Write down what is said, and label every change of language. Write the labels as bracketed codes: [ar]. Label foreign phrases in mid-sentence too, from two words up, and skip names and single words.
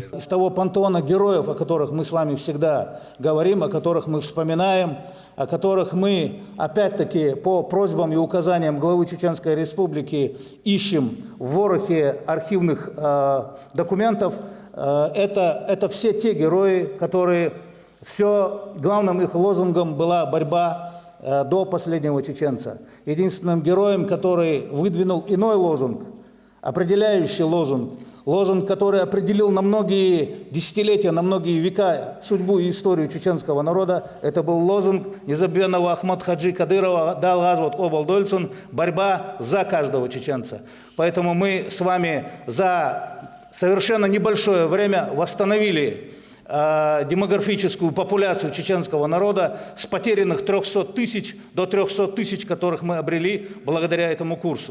[ru] Из того пантеона героев, о которых мы с вами всегда говорим, о которых мы вспоминаем, о которых мы, опять-таки, по просьбам и указаниям главы Чеченской Республики ищем в ворохе архивных документов, это все те герои, которые главным их лозунгом была борьба до последнего чеченца. Единственным героем, который выдвинул иной лозунг, определяющий лозунг, который определил на многие десятилетия, на многие века судьбу и историю чеченского народа, это был лозунг незабвенного Ахмад Хаджи Кадырова [ce] «Дал Азват Обал Дольцун» – [ru] борьба за каждого чеченца. Поэтому мы с вами за совершенно небольшое время восстановили демографическую популяцию чеченского народа с потерянных 300 тысяч до 300 тысяч, которых мы обрели благодаря этому курсу.